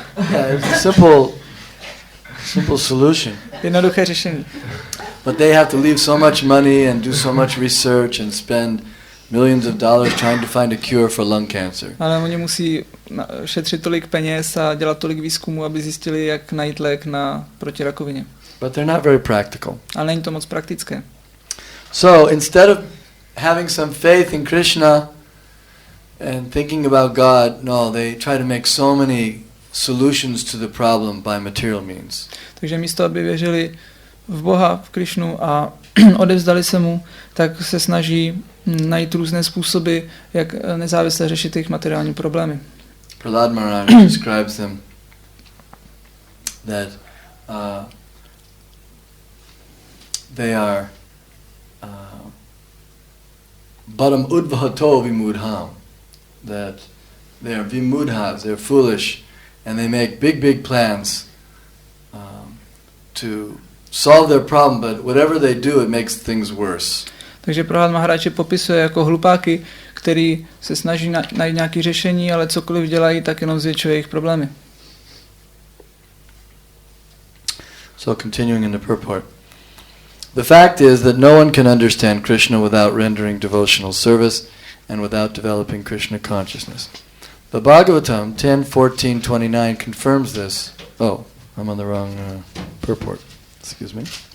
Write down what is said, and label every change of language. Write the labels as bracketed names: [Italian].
[English] Yeah, it's a simple solution. [Czech] Jednoduché řešení. [English] But they have to leave so much money and do so much research and spend millions of dollars trying to find a cure for lung cancer. [Czech] Ale oni musí šetřit tolik peněz a dělat tolik výzkumu, aby zjistili, jak najít lék proti rakovině. [English] But they're not very practical. [Czech] Ale není to moc praktické. [English] So instead of having some faith in Krishna and thinking about God, no, they try to make so many solutions to the problem by material means. [Czech] Takže místo, aby věřili v Boha, v Krishnu a odevzdali se mu, tak se snaží najít různé způsoby, jak nezávisle řešit jejich materiální problémy. [English] Prahlad Maharaj describes them that they are [Sanskrit] Bharam udvahato vimudham, [English] that they are vimudhas, they're foolish, and they make big plans to solve their problem, but whatever they do, it makes things worse. [Czech] Takže Prahlad Maharaj popisuje jako hlupáky, který se snaží najít nějaké řešení, ale cokoliv dělají, tak jenom zvětšuje jejich problémy. [English] So continuing in the purport. The fact is that no one can understand Krishna without rendering devotional service and without developing Krishna consciousness. The Bhagavatam 10:14-29 confirms this. Oh, I'm on the wrong purport. Excuse me.